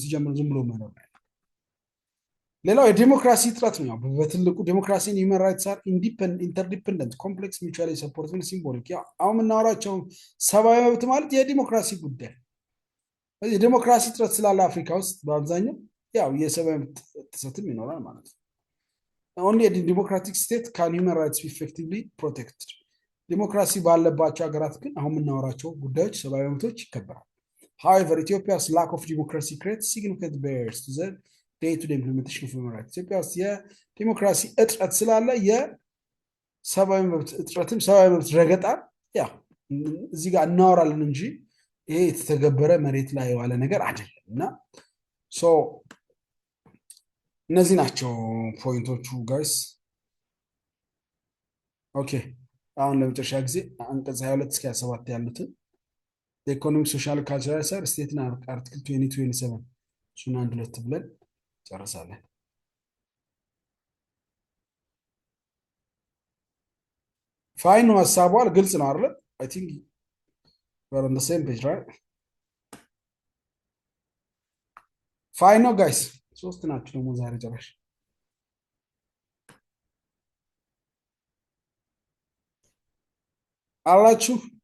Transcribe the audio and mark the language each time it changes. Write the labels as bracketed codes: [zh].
[am] ሲጀምር ዝም ብሎ መኖር ነው። ሌላው የዲሞክራሲ እጥረት ነው። በትልቁ ዲሞክራሲን [en] ሂውመን ራይትስ አር ኢንተርዲፔንደንት ኮምፕሌክስ ሚቹዋሊ ሰፖርቲቭ ሲምቦሊክ። [am] አሁን የምናወራቸው ሰብአዊ መብት ማለት የዲሞክራሲ ጉዳይ። የዲሞክራሲ እጥረት ስላለ አፍሪካ ውስጥ በአብዛኛው የሰብአዊ መብት ጥሰትም ይኖራል ማለት ነው። [en] only a democratic state can human rights be effectively protected. [am] ዲሞክራሲ ባለባቸው ሀገራት ግን አሁን የምናወራቸው ጉዳዮች ሰብአዊ መብቶች ይከበራል። [en] however Ethiopia's lack of democracy creates significant barriers to the day-to-day implementation of human rights. [am] ኢትዮጵያ ውስጥ የዲሞክራሲ እጥረት ስላለ የሰብአዊ መብት እጥረትም ሰብአዊ መብት ረገጣ እዚህ ጋር እናወራለን እንጂ ይሄ የተተገበረ መሬት ላይ የዋለ ነገር አይደለም እና ሶ እነዚህ ናቸው ፖይንቶቹ ጋይስ። ኦኬ አሁን ለመጨረሻ ጊዜ አንቀጽ 22 እስከ 27 ያሉትን ኢኮኖሚክ ሶሻል ካልቸራል ሳይድ ስቴትን አርቲክል 2027 እሱን አንድ ሁለት ብለን ጨርሳለን። ፋይን ነው ሀሳቧል፣ ግልጽ ነው አይደለ? [en] አይ ቲንክ we're on the same page right? [am] ፋይን ነው ጋይስ። ሶስት ናችሁ ደግሞ ዛሬ ጨራሽ አላችሁ።